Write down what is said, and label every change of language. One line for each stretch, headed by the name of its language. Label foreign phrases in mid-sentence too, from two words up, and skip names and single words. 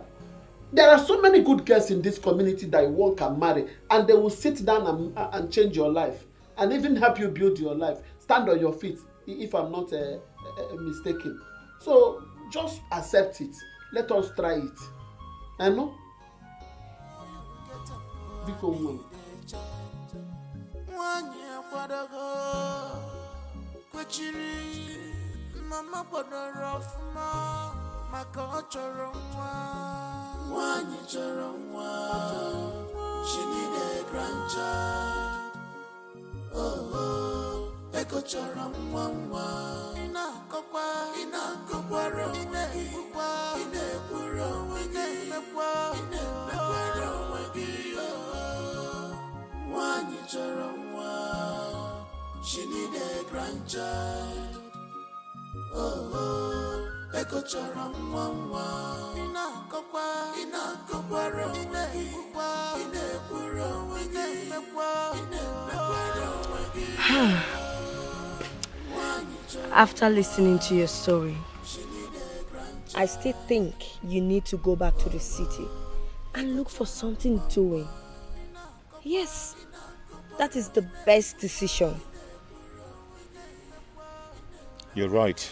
English: There are so many good girls in this community that one can marry, and they will sit down and change your life and even help you build your life. Stand on your feet, if I'm not mistaken. So just accept it. Let us try it. I know. Because
Igbo: mama kwadoro ọfụma maka ọ chọrọ nwa nwanyị chọrọ nwa
English: she need a grandchild
Igbo: oh eko chọrọ nwa nwa ị na-akọkwara onwe gị ị na-ekwuru onwe gị ị na-emekwara onwe gị nwanyị chọrọ nwa
English: she need a grandchild
Igbo: oh eko chọrọ nwa nwa ị na-akọkwara onwe gị ị na-ekwuru onwe gị ị na-emekwara onwe gị.
English: After listening to your story, I still think you need to go back to the city and look for something doing. Yes, that is the best decision. You're right.